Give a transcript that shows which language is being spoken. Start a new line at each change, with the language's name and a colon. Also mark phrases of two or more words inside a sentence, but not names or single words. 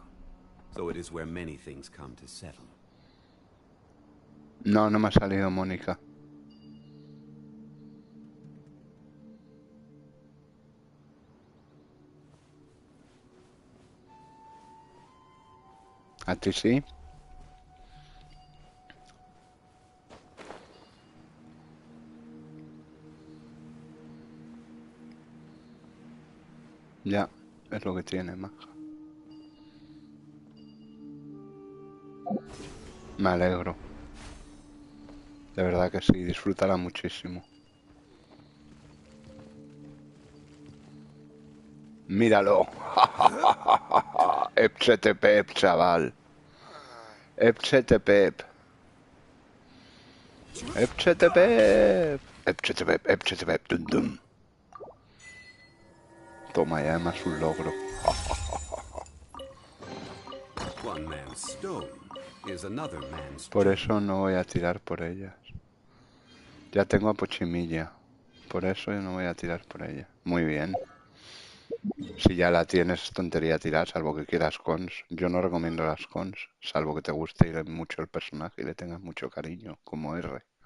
English: So it is where many things come to settle.
Spanish: No, no me ha salido Mónica. ¿A ti sí? Ya, es lo que tiene, maja. Me alegro. De verdad que sí, disfrutará muchísimo. Míralo. Epchetepep, chaval. Epchetepep. Epchetepep. Epchetepep, epchetepep, dum dum. Toma, y además un logro.
English: One man's stone is another man's
Spanish: Por
English: gem.
Spanish: eso no voy a tirar por ellas. Ya tengo a Pochimilla. Por eso yo no voy a tirar por ella. Muy bien. Si ya la tienes, es tontería tirar, salvo que quieras cons. Yo no recomiendo las cons, salvo que te guste mucho el personaje y le tengas mucho cariño, como R.